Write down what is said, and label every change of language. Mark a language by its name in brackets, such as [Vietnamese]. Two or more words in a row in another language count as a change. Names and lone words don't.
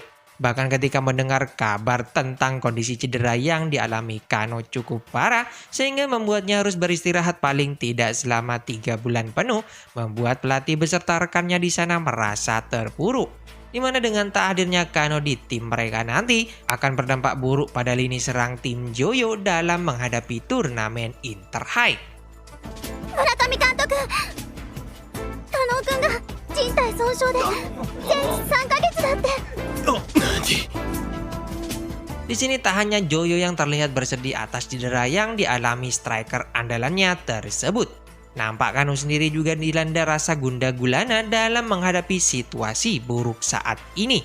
[Indonesian] Bahkan ketika mendengar kabar tentang kondisi cedera yang dialami Kano cukup parah sehingga membuatnya harus beristirahat paling tidak selama 3 bulan penuh, membuat pelatih beserta rekannya di sana merasa terpuruk. Di mana dengan tak hadirnya Kano di tim mereka nanti akan berdampak buruk pada lini serang tim Joyo dalam menghadapi turnamen Interhigh. [Japanese] 村上監督、加納くんが靭帯損傷で全治3ヶ月だって. [Indonesian] Di sini tak hanya Joyo yang terlihat bersedih atas cedera yang dialami striker andalannya tersebut. Nampak Kano sendiri juga dilanda rasa gundah gulana dalam menghadapi situasi buruk saat ini.